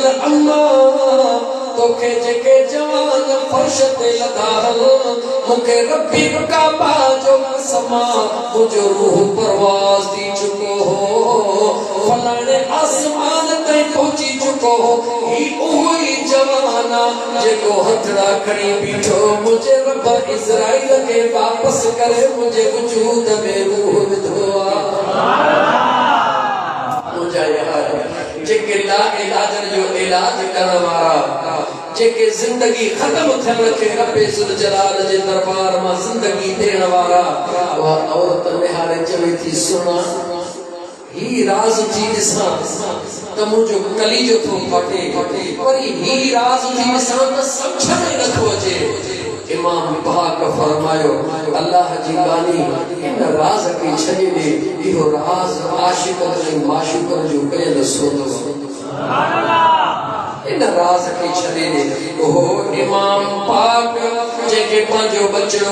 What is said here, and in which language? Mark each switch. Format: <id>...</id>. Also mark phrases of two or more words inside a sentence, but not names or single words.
<sd>अम्मा तोखे जेके जवान फर्श ते लधा मूंखे रब्बी काबा जो समा मुंहिंजो रूह परवाज़ थी चुको हो फलाणे आसमान ताईं पहुची चुको हो ही उहो ई जवाना जेको हथड़ा खणी बीठो मुंहिंजे रब इज़राइल खे वापसि करे मुंहिंजे वजूद में रूह विधो मुंहिंजा यार जेके ला इलाज जो इलाज करण वारा जेके जिंदगी खत्म थियण खे रब्बे</sd> <ar>ذو الجلال</ar> <sd>जे दरबार मां जिंदगी ॾियण वारा उहा औरत निहारे चवे थी सुना ही राज थी ॾिसां त मुंहिंजो कलीजो थो फटे वरी ही राज थी ॾिसां त सम्झ में नथो अचे इमाम पाक फरमायो अल्लाह जी बानी इन राज खे छॾे ॾे इहो राज आशिक़ ऐं माशूक़ जो कयल सौदो</sd> <ar>سبحان الله</ar> <sd>इन राज खे छॾे ॾे ओहो इमाम पाक जेके पंहिंजो बचड़ो</sd>